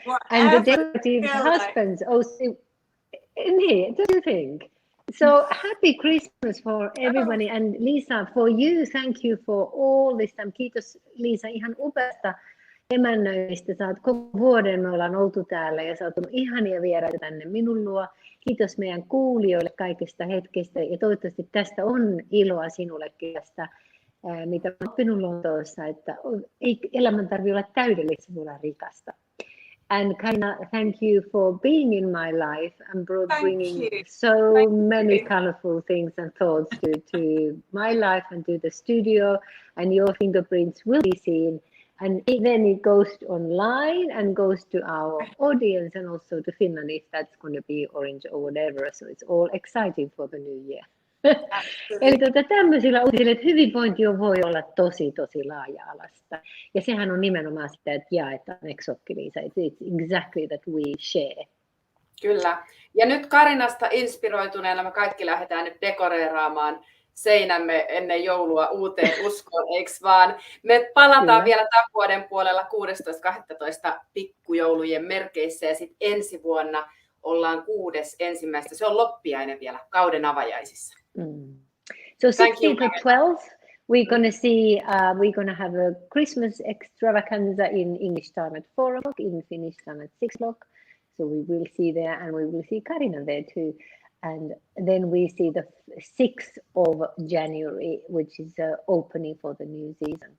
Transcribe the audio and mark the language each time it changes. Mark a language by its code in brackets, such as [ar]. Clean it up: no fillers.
[en] and the decorative husbands also. Don't you think? So happy Christmas for everybody. And Lisa, for you, thank you for all this time. [fi] Kiitos Lisa ihan upeasta emännöistä. Sä oot koko vuoden, me ollaan oltu täällä ja sä oot ihania vieraita tänne minun luo. Kiitos meidän kuulijoille kaikista hetkestä ja toivottavasti tästä on iloa sinullekin tästä, mitä olen oppinut Lontoossa, että ei elämän tarvitse olla täydellistä, se voi olla rikasta. [en] And Carina, thank you for being in my life and bringing so many colorful things and thoughts to my life and to the studio, and your fingerprints will be seen. And then it goes online and goes to our audience and also to Finland if that's going to be orange or whatever. So it's all exciting for the new year. [fi] Eli tämmöisillä uutisilla, että hyvinvointi voi olla tosi laaja-alasta. Ja sehän on nimenomaan sitä, että jaetaan, eikö sokki, Liisa? [en] It's exactly that we share. [fi] Kyllä. Ja nyt Karinasta inspiroituneena me kaikki lähdetään nyt dekoreeraamaan seinämme ennen joulua uuteen uskoon, eikö vaan? Me palataan vielä tämän vuoden puolella 16.12. pikkujoulujen merkeissä ja sitten ensi vuonna ollaan 6.1. Se on loppiainen vielä kauden avajaisissa. [en] So 16th to 12th, we're going to see, we're going to have a Christmas extravaganza in English time at 4 o'clock, in Finnish time at 6 o'clock. So we will see there and we will see Carina there too. And then we see the 6th of January, which is opening for the new season.